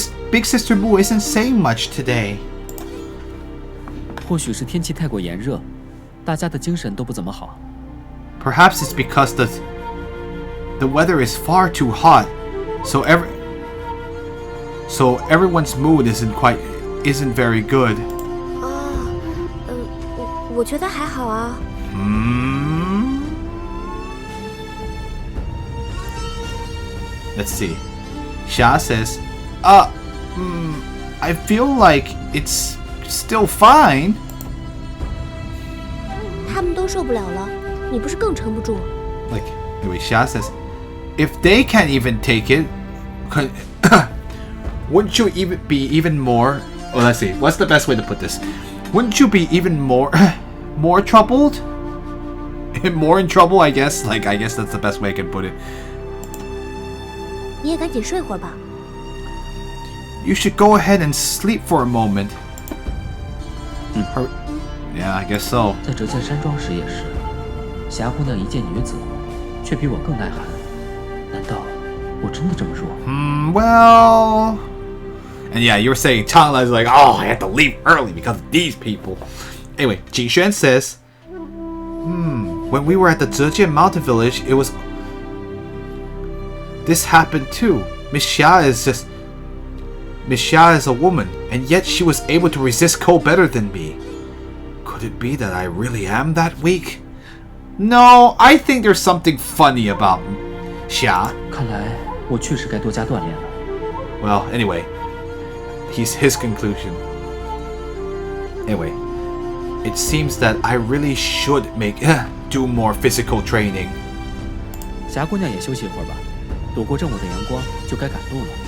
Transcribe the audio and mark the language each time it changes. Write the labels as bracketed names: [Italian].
[English] Big Sister Mu isn't saying much today. [Chinese] 或许是天气太过炎热，大家的精神都不怎么好。 [English] Perhaps it's because the weather is far too hot, so everyone's mood isn't very good. [Chinese] 我觉得还好啊。 [English] Let's see. Xia says, I feel like it's still fine. [Chinese] 他们都受不了了，你不是更撑不住？ [English] Like, anyway, Xia says, if they can't even take it, wouldn't you be even more? Oh, let's see. What's the best way to put this? Wouldn't you be even more troubled? More in trouble, I guess. Like, I guess that's the best way I can put it. [Chinese] 你也赶紧睡会儿吧。 [English] You should go ahead and sleep for a moment. Yeah, I guess so. [Chinese] 在折剑山庄时也是，霞姑娘一见女子，却比我更耐寒。难道我真的这么弱？ [English] Well... And yeah, you were saying Changla is like, oh, I had to leave early because of these people. Anyway, Jingxuan says, when we were at the Zhejian Mountain Village, it was... This happened too. Miss Xia is a woman, and yet she was able to resist cold better than me. Could it be that I really am that weak? No, I think there's something funny about Xia. [Chinese] 看来我确实该多加锻炼了。 [English] Well, anyway, his conclusion. Anyway, it seems that I really should do more physical training. [Chinese] 霞姑娘也休息一会儿吧，躲过正午的阳光就该赶路了。